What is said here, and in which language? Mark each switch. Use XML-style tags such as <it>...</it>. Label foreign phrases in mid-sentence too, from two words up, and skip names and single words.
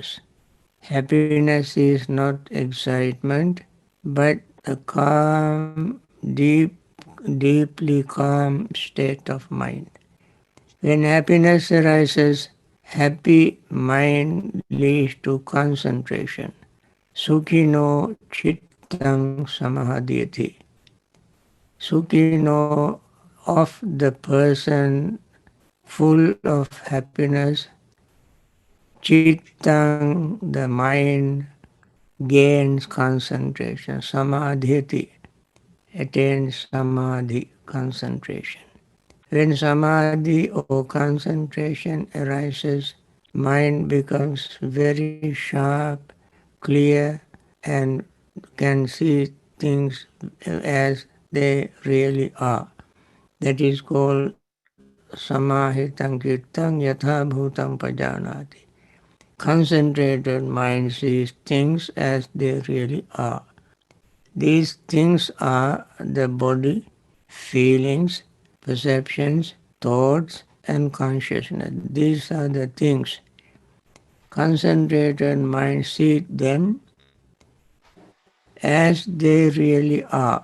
<en>Happiness is not excitement, but a calm, deeply calm state of mind. When happiness arises, happy mind leads to concentration.</en> <pi>Sukhino chittang samahadhyati.</pi> <en>Sukhino of the person full of happiness, chittang the mind, gains concentration. Samadhiti attains samadhi, concentration. When samadhi or concentration arises, mind becomes very sharp, clear, and can see things as they really are. That is called</en> <pi>samahitam kittam yatha bhutam pajanati.</pi> <en>Concentrated mind sees things as they really are. These things are the body, feelings, perceptions, thoughts, and consciousness. These are the things. Concentrated mind sees them as they really are.</en>